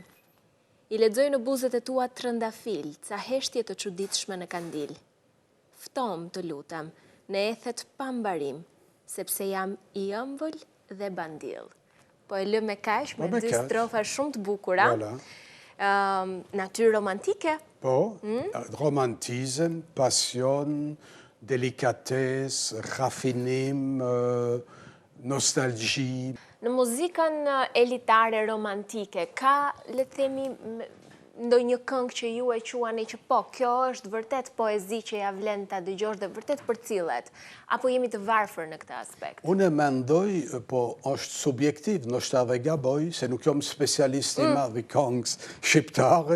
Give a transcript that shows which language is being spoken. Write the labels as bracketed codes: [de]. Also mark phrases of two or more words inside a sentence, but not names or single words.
[sq] I lexoj në buzët e tua trëndafil, ca heshtje të çuditshme në kandil. Ftom të lutem, në ethet pa mbarim, sepse jam i ëmbël dhe bandill. Po e lë me kaq, me 2 strofa shumë të bukura. Natyrë romantike? Po, [fr] romantisme, passion, délicatesse, raffinim, nostalgie. [sq] Në muzikën elitare romantike, ka, le të themi, ndonjë këngë që ju e quani që po, kjo është vërtet poezi që ja vlen ta dëgjosh dhe vërtet përcillet, apo jemi të varfër në këtë aspekt? Unë mendoj, po është subjektiv, ndoshta edhe gaboj, se nuk jam specialist i madh i këngës shqiptare.